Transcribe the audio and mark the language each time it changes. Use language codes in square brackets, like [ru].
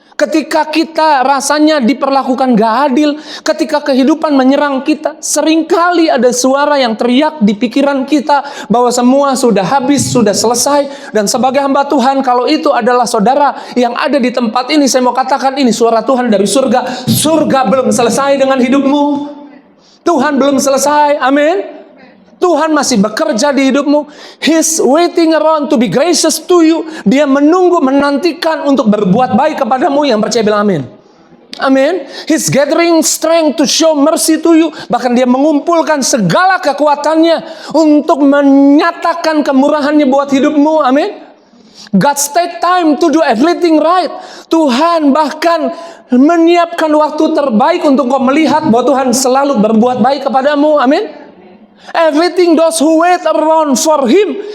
[id] Ketika kita rasanya diperlakukan gak adil, ketika kehidupan menyerang kita, seringkali ada suara yang teriak di pikiran kita bahwa semua sudah habis, sudah selesai. Dan sebagai hamba Tuhan, kalau itu adalah saudara yang ada di tempat ini, saya mau katakan ini suara Tuhan dari surga. Surga belum selesai dengan hidupmu. Tuhan belum selesai, amin. Tuhan masih bekerja di hidupmu. [en] He's waiting around to be gracious to you. [id] Dia menunggu, menantikan untuk berbuat baik kepadamu. Yang percaya bilang amin. Amin. [en] He's gathering strength to show mercy to you. [id] Bahkan dia mengumpulkan segala kekuatannya untuk menyatakan kemurahannya buat hidupmu. Amin. [en] God take time to do everything right. [id] Tuhan bahkan menyiapkan waktu terbaik untuk kau melihat bahwa Tuhan selalu berbuat baik kepadamu. Amin. [en] Everything those who wait around for Him.